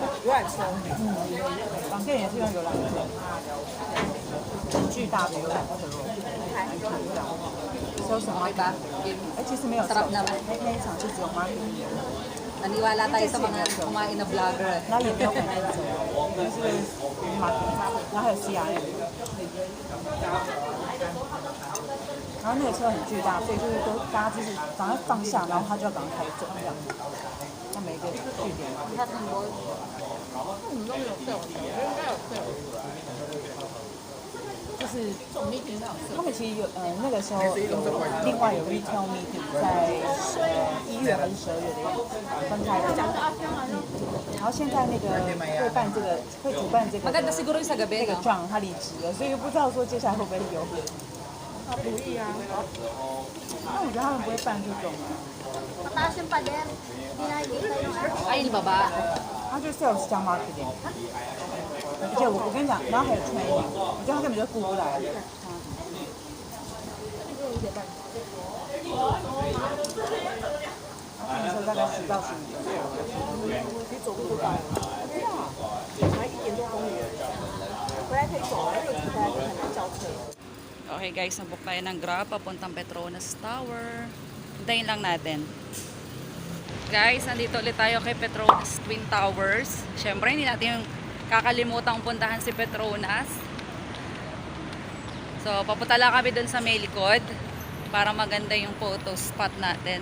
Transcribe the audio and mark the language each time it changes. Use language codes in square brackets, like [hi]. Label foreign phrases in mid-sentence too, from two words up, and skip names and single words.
[zh] 游览车，港店也是用游览车，很巨大的游览车，搜什么？其实没有 [tl] Sarap naman. [zh] 那一场就只有 marketing， [tl] Naniwala tayo sa mga kumain na vlogger. [zh] 然后也没有很认真，就是 marketing， 然后还有 CRM。然后那个车很巨大，所以就是都大家就是赶快放下，然后他就要赶快开走这样子。它每一个据点，就是他们其实有那个时候有另外有 [en] retail meeting [zh] 在1月还是12月的样子分开的。然后现在那个会主办这个 [tl] Maganda siguro yung sa gabi, [zh] 那个 no? John 他离职了，所以不知道说接下来会不会有。他不易啊。那我觉得他们不会办这种啊。 [tl] Mataas yung pader. Hindi nakikita yung ano. Ay, di ba ba? [zh] 他就是 sales 加 marketing。而且我跟你讲，然后还有 training， 我觉得他根本就顾不来。他那时候大概10到15分。你走路都到了。对啊，才1点多公里。回来可以走，那个地方很难叫车。 [tl] Okay guys, nabook tayo ng Grab papuntang Petronas Tower. Hintayin lang natin. Guys, nandito ulit tayo kay Petronas Twin Towers. Siyempre, hindi natin yung kakalimutan puntahan si Petronas. So, papunta lang kami dun sa may likod para maganda yung photo spot natin.